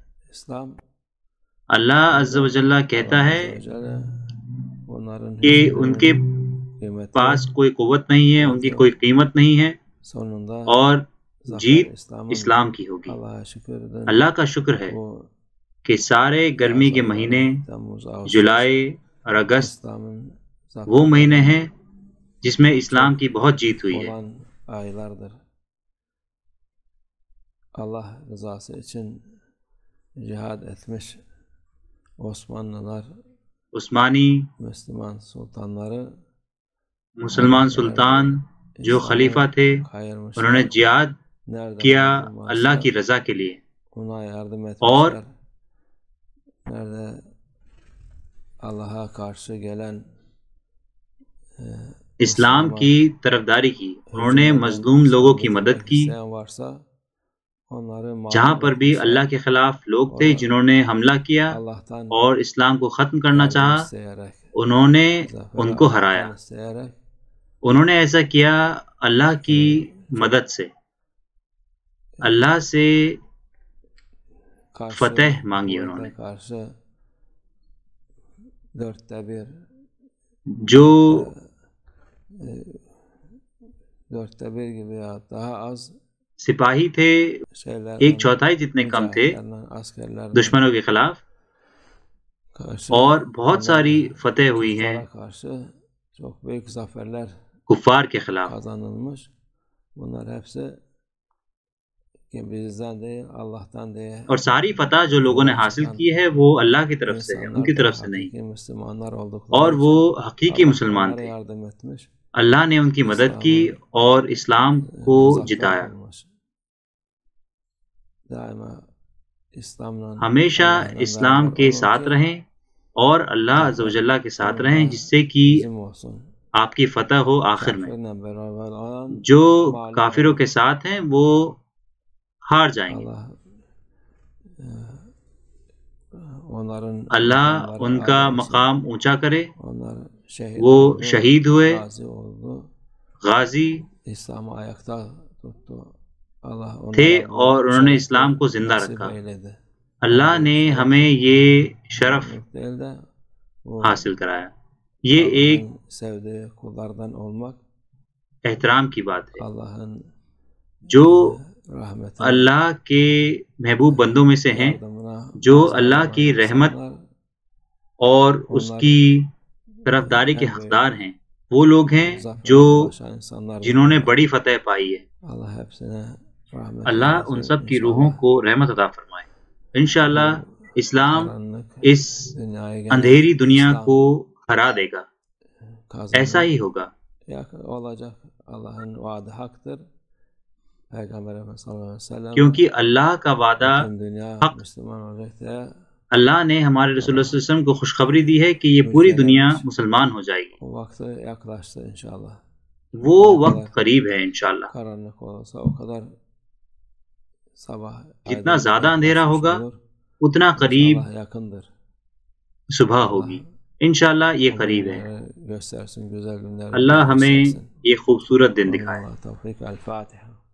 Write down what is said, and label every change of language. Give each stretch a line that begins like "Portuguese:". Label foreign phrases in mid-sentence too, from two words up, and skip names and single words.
Urdu: اللہ
Arabic: عز و جل
Urdu: کہتا ہے کہ ان کے پاس کوئی قوت نہیں ہے، ان کی کوئی قیمت نہیں ہے، اور جیت اسلام کی ہوگی. اللہ کا شکر ہے کہ سارے گرمی کے مہینے جولائی اور اگست وہ مہینے ہیں جس میں اسلام کی بہت جیت ہوئی ہے.
Turkish: Allah rızası için cihad etmiş Osmanlılar,
Urdu: عثمانی
Turkish: Müslüman sultanları
Urdu: مسلمان سلطان جو خلیفہ تھے انہوں نے جہاد کیا اللہ کی رضا کے لیے،
Turkish: ona yardım
Urdu: اور
Turkish: etmişler. Nerede Allah'a karşı gelen
Urdu: اسلام کی طرفداری کی. انہوں نے مظلوم لوگوں کی مدد کی.
Turkish: varsa onları
Urdu: جہاں پر بھی اللہ کے خلاف لوگ تھے جنہوں نے حملہ کیا
Turkish: Allah'tan
Urdu: اور اسلام کو ختم کرنا چاہا،
Turkish: isteyerek,
Urdu: انہوں نے ان کو ہرایا.
Turkish: isteyerek
Urdu: انہوں نے ایسا کیا اللہ کی مدد سے، اللہ سے
Turkish: karşı
Urdu: فتح مانگی انہوں نے.
Turkish: karşı dörtte bir
Urdu: جو
Turkish: gibi ya daha az
Urdu: سپاہی تھے
Turkish: şeylerden
Urdu: ایک چوتھائی جتنے کم تھے
Turkish: askerlerden
Urdu: دشمنوں کے خلاف،
Turkish: karşı
Urdu: اور بہت ساری فتح ہوئی ہیں
Turkish: kufara karşı çok büyük zaferler
Urdu: کفار کے خلاف.
Turkish: kazanılmış. Bunlar hepsi ki bizden değil Allah'tan değil.
Urdu: اور ساری فتح جو لوگوں نے حاصل کی ہے وہ اللہ کی طرف سے ہے، ان کی طرف سے نہیں.
Turkish: hakiki Müslümanlar oldukları
Urdu: اور وہ
Turkish: için
Urdu: حقیقی
Turkish: Allah
Urdu: مسلمان
Turkish: onlara
Urdu: تھے.
Turkish: yardım etmiş.
Urdu: اللہ نے ان کی مدد کی اور اسلام کو
Turkish: zafer
Urdu: جتایا.
Turkish: bulmuş. Daima İslam'la
Urdu: ہمیشہ
Turkish: Allah'la
Urdu: اسلام
Turkish: beraber
Urdu: کے
Turkish: olun
Urdu: ساتھ
Turkish: ki
Urdu: رہیں اور اللہ
Arabic: عز و جل
Urdu: کے ساتھ رہیں، جس سے کہ
Turkish: bizim olsun.
Urdu: آپ کی فتح ہو آخر میں.
Turkish: Kafirle beraber olan
Urdu: جو کافروں کے ساتھ ہیں وہ ہار جائیں گے.
Turkish: Allah onların
Urdu: اللہ
Turkish: makamları
Urdu: ان کا
Turkish: âli olsun.
Urdu: مقام اونچا کرے.
Turkish: Onlar şehit
Urdu: وہ
Turkish: oldu,
Urdu: شہید ہوئے،
Turkish: gazi oldu,
Urdu: غازی
Turkish: İslam'ı ayakta tuttu. Allah
Urdu: تھے
Turkish: onlara bu
Urdu: اور انہوں نے
Turkish: şerefi
Urdu: اسلام کو زندہ
Turkish: nasip
Urdu: رکھا.
Turkish: eyledi.
Urdu: اللہ نے ہمیں یہ شرف
Turkish: Değil de bu
Urdu: حاصل کرایا. یہ ایک
Turkish: Allah'ın sevdiği kullardan olmak,
Urdu: احترام کی بات ہے.
Turkish: Allah'ın
Urdu: جو
Turkish: rahmetine,
Urdu: اللہ کے محبوب بندوں میں سے ہیں،
Turkish: yardımına
Urdu: جو
Turkish: mazhar
Urdu: اللہ
Turkish: olan
Urdu: کی رحمت
Turkish: insanlar,
Urdu: اور اس
Turkish: onlar
Urdu: کی طرفداری کے
Turkish: en büyük
Urdu: حقدار ہیں، وہ لوگ ہیں
Turkish: zaferlere
Urdu: جو
Turkish: ulaşan insanlar.
Urdu: جنہوں نے بڑی فتح پائی ہے.
Turkish: Allah hepsine rahmet
Urdu: اللہ
Turkish: eylesin
Urdu: ان سب کی روحوں
Turkish: inşallah.
Urdu: کو رحمت عطا فرمائے. انشاءاللہ اسلام
Turkish: Karanlık
Urdu: اس
Turkish: dünyayı gene
Urdu: اندھیری دنیا
Turkish: İslam
Urdu: کو ہرا دے گا.
Turkish: kazanır.
Urdu: ایسا ہی ہوگا.
Turkish: Olacak. Allah'ın vaadi haktır. Peygamber Efendimiz
Arabic: صلى الله عليه وسلم
Urdu: کیونکہ اللہ کا وعدہ
Turkish: bütün dünya
Urdu: حق.
Turkish: Müslüman olacak diye
Urdu: اللہ نے ہمارے رسول اللہ
Arabic: صلی اللہ علیہ وسلم
Urdu: کو خوشخبری دی ہے کہ یہ پوری دنیا مسلمان ہو جائے گی.
Turkish: o vakti yaklaştı inşallah.
Urdu: وہ وقت قریب ہے انشاءاللہ.
Turkish: Karanlık olursa o kadar sabah
Urdu: جتنا زیادہ اندھیرا ہوگا اتنا قریب
Turkish: İnşallah yakındır.
Urdu: صبح ہوگی. انشاءاللہ یہ قریب ہے.
Turkish: Göstersin güzel günler.
Urdu: اللہ ہمیں یہ خوبصورت دن دکھائے.
Turkish: Allah tevfik. El Fatiha.